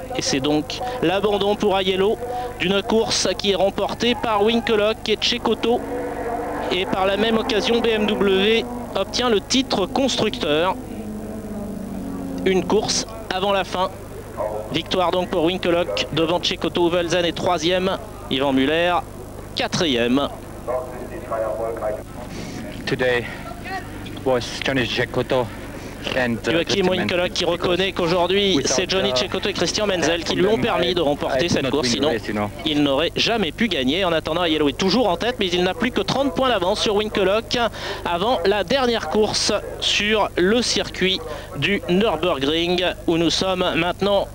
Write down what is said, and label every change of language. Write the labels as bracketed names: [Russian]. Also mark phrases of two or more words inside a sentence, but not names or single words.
[French] Et c'est donc l'abandon pour Aiello d'une course qui est remportée par Winkelhock et Cecotto. Et par la même occasion, BMW obtient le titre constructeur. Une course avant la fin. Victoire donc pour Winkelhock devant Cecotto. Velzen est 3e, Yvan Muller 4e. [English] Today was Johnny Cecotto and [French] Joachim Winkelhock qui reconnaît qu'aujourd'hui c'est Johnny Cecotto et Christian Menzel qui lui ont permis de remporter cette course, sinon il n'aurait jamais pu gagner. En attendant, Aiello est toujours en tête mais il n'a plus que 30 points d'avance sur Winkelhock avant la dernière course sur le circuit du Nürburgring où nous sommes maintenant.